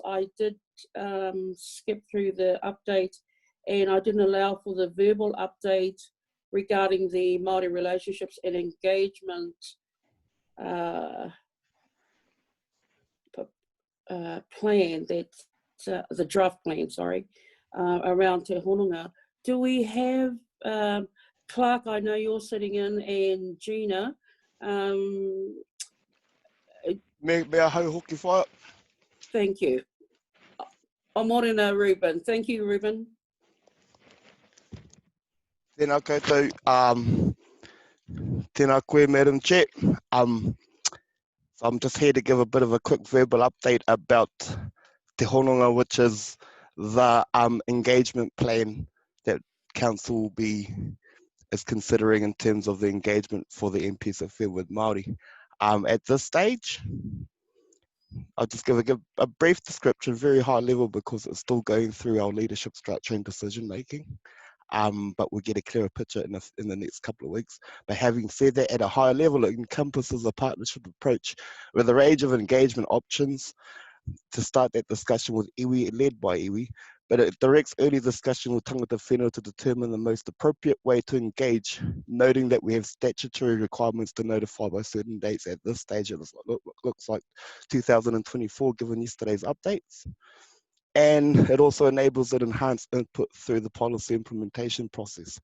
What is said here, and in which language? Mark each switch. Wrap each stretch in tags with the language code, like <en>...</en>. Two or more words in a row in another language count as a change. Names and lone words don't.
<en>I did skip through the update, and I didn't allow for the verbal update regarding the Māori relationships and engagement plan, the draft plan, sorry, around Te Hononga. Do we have, Clark, I know you're sitting in, and Gina. Me a hau hoki whaia. Thank you. Morena Ruben. Thank you, Ruben.</en> <mi>Tēnā koutou, tēnā koe,</mi> <en>Madam Chair. So I'm just here to give a bit of a quick verbal update about Te Hononga, which is the engagement plan that Council is considering in terms of the engagement for the MPSFM with Māori. At this stage, I'll just give a brief description, very high level, because it's still going through our leadership structure and decision making. But we'll get a clearer picture in the next couple of weeks. But having said that, at a higher level, it encompasses a partnership approach with a range of engagement options to start that discussion with iwi, led by iwi, but it directs early discussion with</en> <mi>tangata whenua</mi> <en>to determine the most appropriate way to engage, noting that we have statutory requirements to notify by certain dates. At this stage, it looks like 2024, given yesterday's updates. And it also enables an enhanced input through the policy implementation process.</en>